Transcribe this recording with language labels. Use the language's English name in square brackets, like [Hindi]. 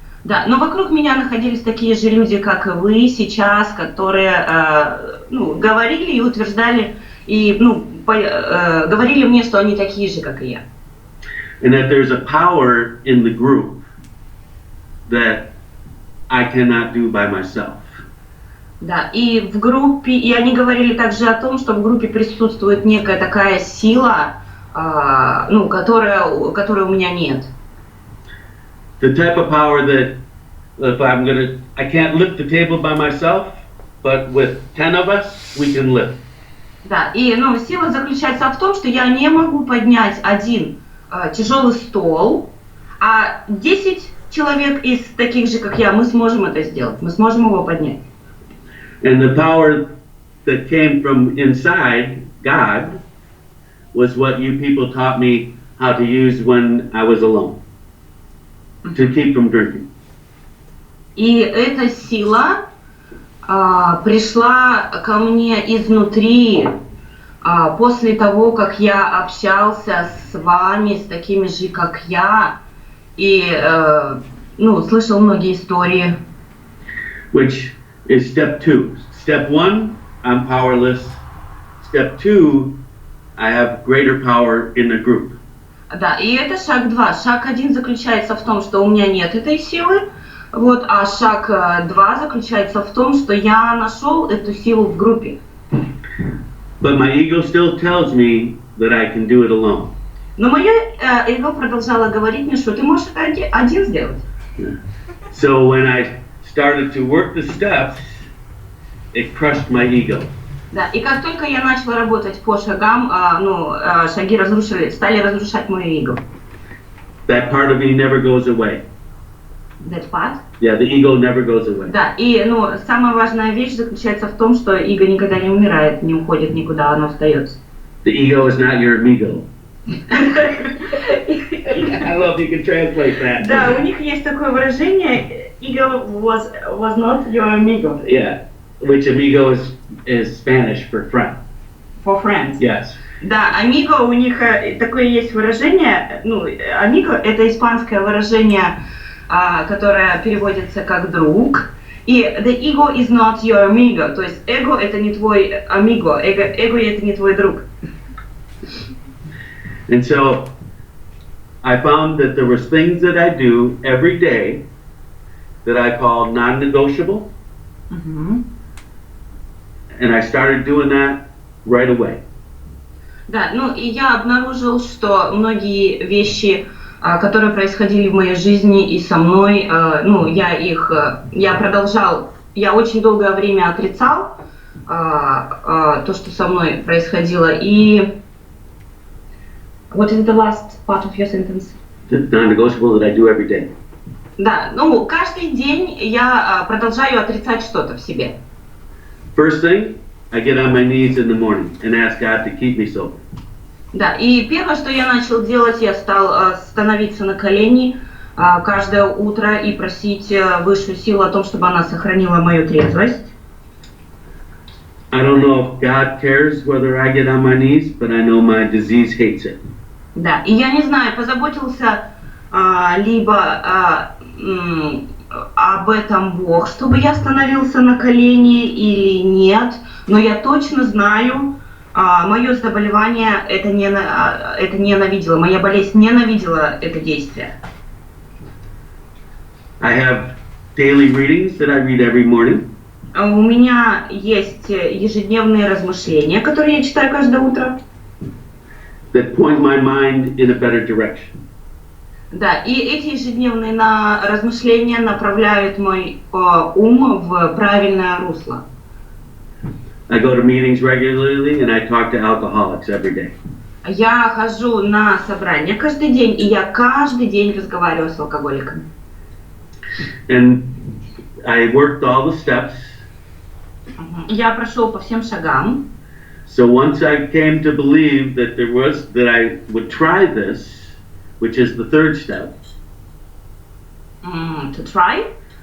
[Russian] Да, но вокруг меня находились такие же люди, как и вы сейчас, которые говорили и утверждали, и говорили мне, что они такие же, как и я. [English] And that there's a power in the group that I cannot do by myself. [Russian] Да, и в группе, и они говорили также о том, что в группе присутствует некая такая сила, ну, которой у меня нет. [English] The type of power that if I can't lift the table by myself, but with 10 of us, we can lift. [Russian] Да, и ну, сила заключается в том, что я не могу поднять один тяжелый стол, а 10 человек из таких же, как я, мы сможем это сделать, мы сможем его поднять. [English] And the power that came from inside God was what you people taught me how to use when I was alone, to keep from drinking. [Russian] И эта сила пришла ко мне изнутри после того, как я общался с вами, с такими же, как я, и ну, слышал многие истории. [English] Which is step 2. Step 1, I'm powerless. Step 2, I have greater power in the group. [Russian] Да, и это шаг 2. Шаг 1 заключается в том, что у меня нет этой силы, вот, а шаг 2 заключается в том, что я нашел эту силу в группе. [English] But my ego still tells me that I can do it alone. [Russian] Но мое эго продолжало говорить мне, что ты можешь это один сделать. [English] So when I started to work the steps, it crushed my ego. [Russian] Да, и как только я начала работать по шагам, шаги стали разрушать мое эго. [English] That part of me never goes away. That part? Yeah, the ego never goes away. [Russian] Да, и самая важная вещь заключается в том, что эго никогда не умирает, не уходит никуда, оно остается. [English] The ego is not your amigo. I love you can translate that. [Russian] Да, у них есть такое выражение, [English] ego was not your amigo. Yeah, which amigo is Spanish for friend. For friends. Yes. [Russian] Да, amigo у них такое есть выражение, amigo это испанское выражение, которое переводится как друг. И [English] the ego is not your amigo, [Russian] то есть эго это не твой amigo, эго это не твой друг. [English] And so I found that there was things that I do every day that I call non-negotiable. Mm-hmm. And I started doing that right away. [Russian] Да, и я обнаружил, что многие вещи, которые происходили в моей жизни и со мной, я очень долгое время отрицал то, что со мной происходило, и [English] what is the last part of your sentence? It's non-negotiable that I do every day. [Russian] Да, каждый день я продолжаю отрицать что-то в себе. [English] First thing, I get on my knees in the morning and ask God to keep me sober. [Russian] Да, и первое, что я начал делать, я стал становиться на колени каждое утро и просить высшую силу о том, чтобы она сохранила мою трезвость. [English] I don't know if God cares whether I get on my knees, but I know my disease hates it. [Russian] Да, и я не знаю, позаботился либо об этом Бог, чтобы я становился на колени или нет, но я точно знаю, мое заболевание это ненавидело, моя болезнь ненавидела это действие. [English] I have daily readings that I read every morning. [Russian] У меня есть ежедневные размышления, которые я читаю каждое утро. [English] That point my mind in a better direction. [Russian] Да, и эти ежедневные размышления направляют мой ум в правильное русло. [English] I go to meetings regularly and I talk to alcoholics every day. [Russian] Я хожу на собрания каждый день, и я каждый день разговариваю с алкоголиками. [English] And I worked all the steps. [Russian] Я прошел по всем шагам. [English] So once I came to believe that I would try this, which is the third step. To try?